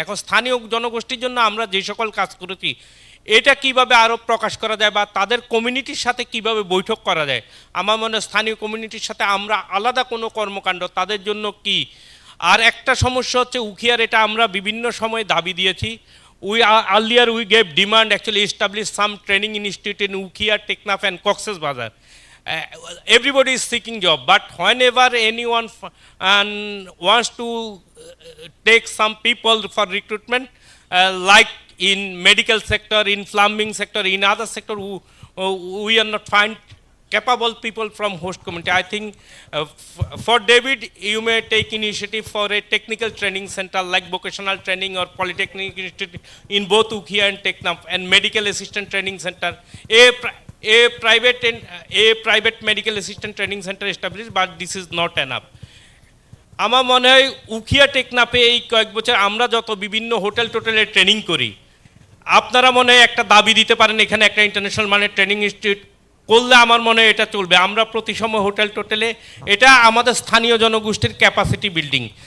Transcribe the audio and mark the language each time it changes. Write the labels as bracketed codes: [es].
[bn] এখন স্থানীয় জনগোষ্ঠীর জন্য আমরা যে সকল কাজ করেছি, এটা কিভাবে আরও প্রকাশ করা যায় বা তাদের কমিউনিটির সাথে কিভাবে বৈঠক করা যায়। আমার মনে হয় স্থানীয় কমিউনিটির সাথে আমরা আলাদা কোনো কর্মকাণ্ড তাদের জন্য কি। আর একটা সমস্যা হচ্ছে উখিয়ার, এটা আমরা বিভিন্ন সময় দাবি দিয়েছি। [en] Earlier we gave demand actually establish some training institute in Ukia, Teknaf and Cox's Bazar. Everybody is seeking job, but whenever anyone wants to take some people for recruitment, like in medical sector, in plumbing sector, in other sector, we are not find capable people from host community. I think for David, you may take initiative for a technical training center like vocational training or polytechnic institute in both Ukia and Teknaf, and medical assistant training center. A private medical assistant training center established, but this is not enough. [bn] আমার মনে হয় উখিয়া টেকনাফে এই কয়েক বছর আমরা যত বিভিন্ন hotel টোটেলে training করি, আপনারা মনে হয় একটা দাবি দিতে পারেন এখানে একটা ইন্টারন্যাশনাল মানের ট্রেনিং ইনস্টিটিউট করলে আমার মনে হয় এটা চলবে। আমরা প্রতি সময় হোটেল টোটেলে এটা আমাদের স্থানীয় জনগোষ্ঠীর ক্যাপাসিটি বিল্ডিং।